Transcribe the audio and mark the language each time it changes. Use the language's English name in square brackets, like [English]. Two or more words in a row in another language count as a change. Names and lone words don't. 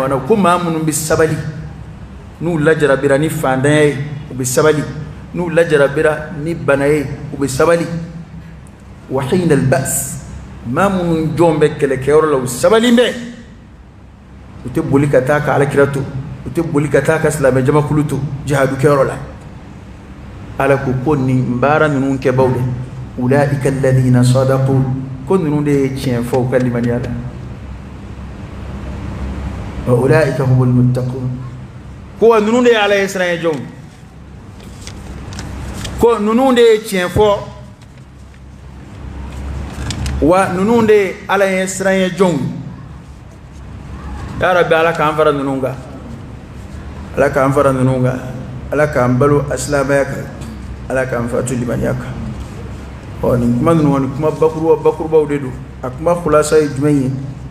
[Bambara] na ko maa minnu bɛ sabali n'u lajarabira ni fantanya ye u bɛ sabali n'u lajarabira ni bana ye u bɛ sabali [Arabic] وحين البأس [Bambara] maa minnu jɔn bɛ kɛlɛkɛyɔrɔ la u sabali bɛ u tɛ boli ka taa ka Alakira to u tɛ boli ka taa ka silamɛ jamakulu to jihadu kɛyɔrɔ la Ala ko nin baara ninnu kɛbaaw de [Arabic] أولئك الذين صدقوا [Bambara] ko ninnu de ye tiɲɛ fɔ u ka limaniya la [Arabic] وأولئك هم المتقون [Bambara] ko ninnu de ye Ala ye siran jɔnw ko ninnu de ye tiɲɛ fɔ wa ninnu de ye Ala ye siran jɔnw [Arabic] يا رب [Bambara] Ala k'an fara ninnu kan Ala k'an fara ninnu kan Ala k'an balo asilamaya kan Ala k'an fatu limaniya kan nin kuma ninnu ni kuma bakurubaw de don a kuma khulasa ye jumɛn ye